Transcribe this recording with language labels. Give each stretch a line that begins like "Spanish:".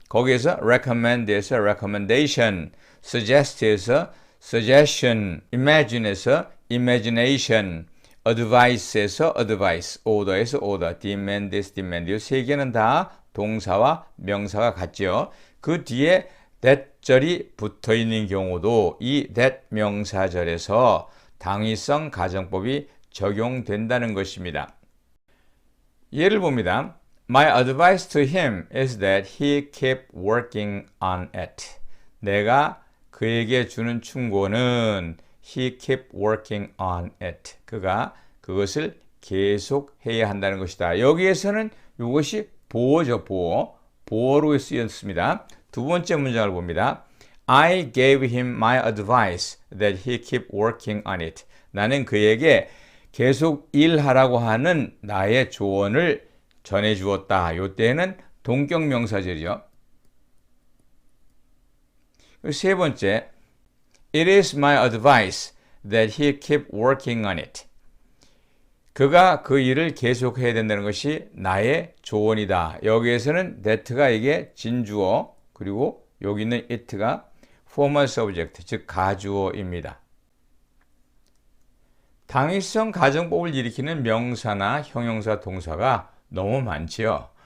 Korean: 거기에서 recommend에서 recommendation, suggest에서 suggestion, imagine에서 imagination, advice에서 advice, order에서 order, demand에서 demand 이 세 개는 다 동사와 명사가 같죠. 그 뒤에 that절이 붙어 있는 경우도 이 that 명사절에서 당위성 가정법이 적용된다는 것입니다. 예를 봅니다.
English: My advice to him is that he keep working on it.
Korean: 내가 그에게 주는 충고는
English: he keep working on it.
Korean: 그가 그것을 계속 해야 한다는 것이다. 여기에서는 이것이 보어죠, 보어. 보어로 쓰였습니다. 두 번째 문장을 봅니다.
English: I gave him my advice that he keep working on it.
Korean: 나는 그에게 계속 일하라고 하는 나의 조언을 전해 주었다. 요때는 동격 명사절이죠. 세 번째,
English: It is my advice that he keep working on it.
Korean: 그가 그 일을 계속해야 된다는 것이 나의 조언이다. 여기에서는 that가 이게 진주어, 그리고 여기 있는 it가 formal subject, 즉 가주어입니다. 당위성 가정법을 일으키는 명사나 형용사, 동사가 너무 많지요.